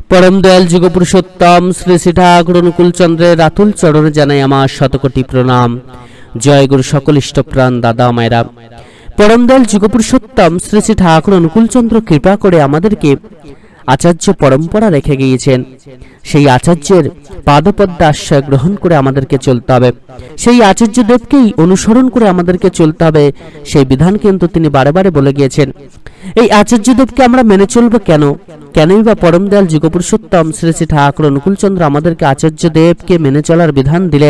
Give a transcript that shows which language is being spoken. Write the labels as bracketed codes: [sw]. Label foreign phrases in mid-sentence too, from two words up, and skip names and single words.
[bn] পরম দয়াল যুগ পুরুষোত্তম শ্রী শ্রী ঠাকুর অনুকূল চন্দ্রের রাতুল চরণে জানাই আমার শতকোটি প্রণাম। জয় গুরু সকল ইষ্টপ্রাণ দাদা মায়েরা। পরম দয়াল যুগ পুরুষোত্তম শ্রী শ্রী ঠাকুর অনুকূল চন্দ্র কৃপা করে আমাদেরকে আচার্য পরম্পরা রেখে গিয়েছেন। সেই আচার্যের পাদপদ্মে আশ্রয় গ্রহণ করে আমাদেরকে চলতে হবে, সেই আচার্য দেবকেই অনুসরণ করে আমাদেরকে চলতে হবে। সেই বিধান কিন্তু তিনি বারে বারে বলে গিয়েছেন। এই আচার্য দেবকে আমরা মেনে চলব কেন? কেনই বা পরম দয়াল যুগ পুরুষোত্তম শ্রী শ্রী ঠাকুর অনুকূল চন্দ্র আমাদেরকে আচার্য দেবকে মেনে চলার বিধান দিলেন?